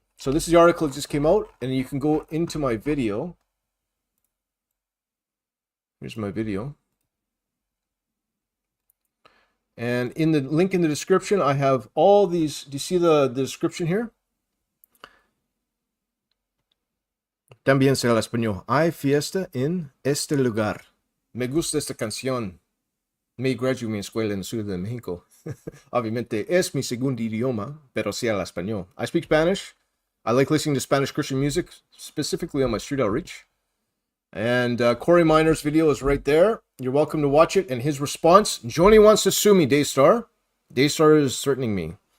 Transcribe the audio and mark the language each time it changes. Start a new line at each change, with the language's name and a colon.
English: So this is the article that just came out, and you can go into my video. Here's my video. And in the link in the description, I have all these. Do you see the description here?
Spanish: También será el español. Hay fiesta en este lugar. Me gusta esta canción. Me gradué mi escuela en el sur de México. Obviamente es mi segundo idioma, pero sí el español.
English: I speak Spanish. I like listening to Spanish Christian music, specifically on my street outreach. And Corey Miner's video is right there. You're welcome to watch it. And his response, Joni wants to sue me, Daystar. Daystar is threatening me.